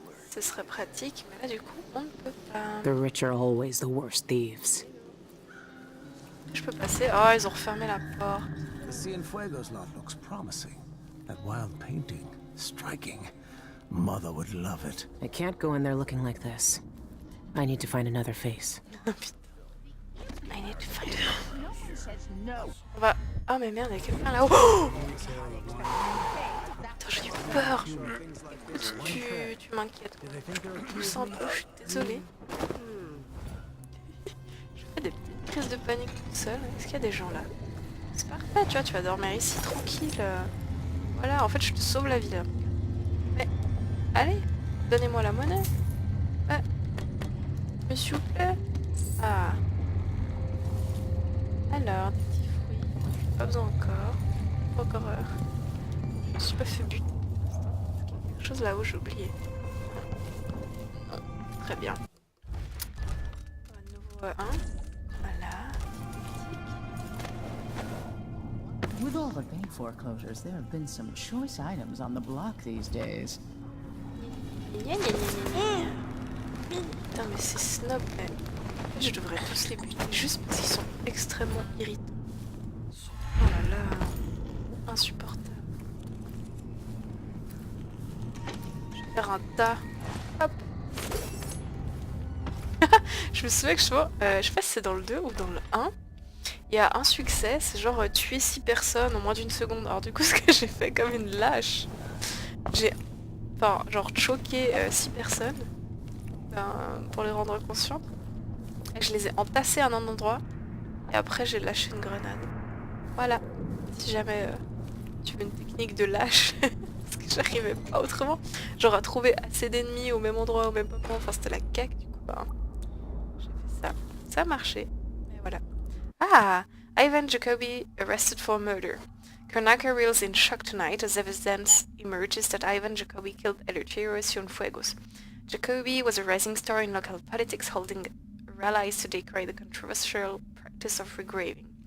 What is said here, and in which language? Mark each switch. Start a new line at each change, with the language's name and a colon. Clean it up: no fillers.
French: Ce serait pratique, mais là du coup on ne peut pas.
English: The rich are always the worst thieves.
French: Je peux passer. Oh, ils ont refermé la porte.
English: The Cienfuegos lot looks promising. That wild painting, striking. Mother would love it. I can't go in there looking like this. I need to find another face. I need to find
French: On va... Oh mais merde, il y a quelqu'un là-haut. Oh attends, j'ai eu peur. Écoute, tu m'inquiètes. Je sens un peu, je suis désolée. Je fais des petites crises de panique toute seule. Est-ce qu'il y a des gens là? C'est parfait, tu vois, tu vas dormir ici tranquille. Voilà, en fait je te sauve la vie là. Mais, allez, donnez-moi la monnaie. Ouais. Mais s'il vous plaît. Ah. Alors, des petits fruits. Pas besoin encore. Pas encore. Je me suis pas fait buter. Quelque chose là-haut, j'ai oublié. Non. Très bien. À nouveau un. Voilà.
English: With all the bank foreclosures, there have been some choice items on the block these days.
French: Gna gna gna gna gna. Putain, mais c'est snob, mais... En fait, je devrais tous les buter juste parce qu'ils sont extrêmement irritants. Oh là là, insupportable. Je vais faire un tas. Hop. Je me souviens que je sais pas si c'est dans le 2 ou dans le 1. Il y a un succès, c'est genre tuer 6 personnes en moins d'une seconde. Alors du coup, ce que j'ai fait comme une lâche, j'ai... Enfin, genre choqué 6 personnes pour les rendre conscientes. Et je les ai entassés à un endroit et après j'ai lâché une grenade. Voilà, si jamais tu veux une technique de lâche, parce que j'arrivais pas autrement. Genre à trouver assez d'ennemis au même endroit, au même moment, enfin c'était la caque du coup. Bah, j'ai fait ça, ça a marché, mais voilà.
English: Ah, Ivan Jacobi arrested for murder. Karnaka reels in shock tonight as evidence emerges that Ivan Jacobi killed Eleuterio Cienfuegos. Jacobi was a rising star in local politics, holding rallies to decry the controversial practice of regraving.